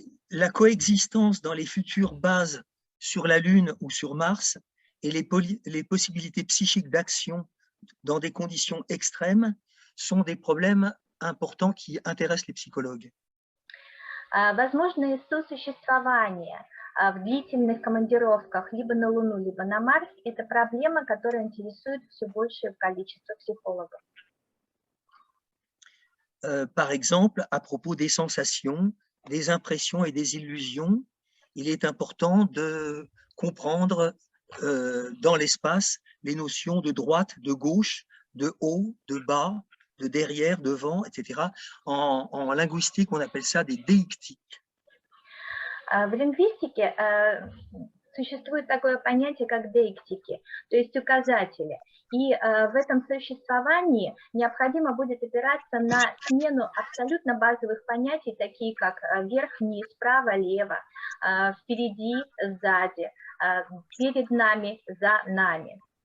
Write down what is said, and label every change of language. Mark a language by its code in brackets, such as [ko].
[fr] La coexistence dans les futures bases sur la Lune ou sur Mars et les possibilités psychiques d'action dans des conditions extrêmes sont des problèmes importants qui intéressent les psychologues. [ru] Возможное сосуществование в длительных командировках либо на Луну, либо на Марс – это проблема, которая интересует все большее количество психологов. [fr] Par exemple, à propos des sensations, des impressions et des illusions, il est important de comprendre dans l'espace les notions de droite, de gauche, de haut, de bas, de derrière, devant, etc. En linguistique, on appelle ça des déictiques. [ru] В лингвистике существует такое понятие, как деиктики, то есть указатели. И в этом существовании необходимо будет опираться на смену абсолютно базовых понятий, такие как вверх, вниз, справа, лево, впереди, сзади, перед нами, за нами.